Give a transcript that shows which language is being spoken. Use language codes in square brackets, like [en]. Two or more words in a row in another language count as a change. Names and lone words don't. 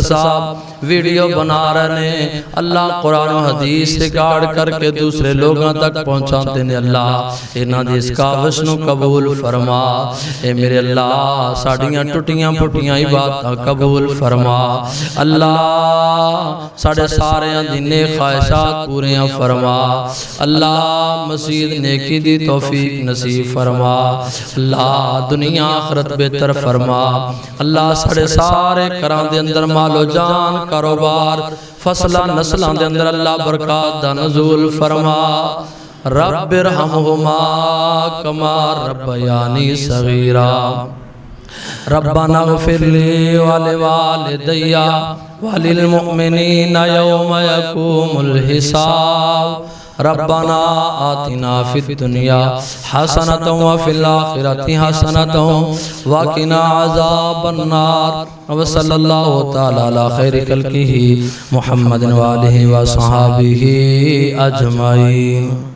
[ur] صاحب ویڈیو بنا رہے ہیں اللہ قرآن و حدیث سے گاڑ کر کے دوسرے لوگوں تک پہنچاتے ہیں، [pa] اللہ انہاں دی اس کاوش نو قبول فرما، اے میرے اللہ ساڑیاں ٹوٹیاں پھٹیاں عبادتاں قبول فرما، اللہ ساڑے سارے دی نیک خواہشات پوریاں فرما، اللہ مزید نیکی دی توفیق نصیب فرما، اللہ دنیا آخرت بہتر فرما، اللہ ساڑے سارے کران دے اندر مال و جان کاروبار فصلہ نسلان دے اندر اللہ برکات دا نزول [ar] فرما، رب ارحمہما کما ربیانی صغیرا ربنا اغفر لی ولوالدی وللمؤمنین یوم یقوم الحساب، ربنا آتنا فی الدنیا حسنة وفی الآخرة حسنة وقنا عذاب النار، وصلی اللہ تعالی علی خیر خلقہ محمد وآلہ وصحابہ اجمعین۔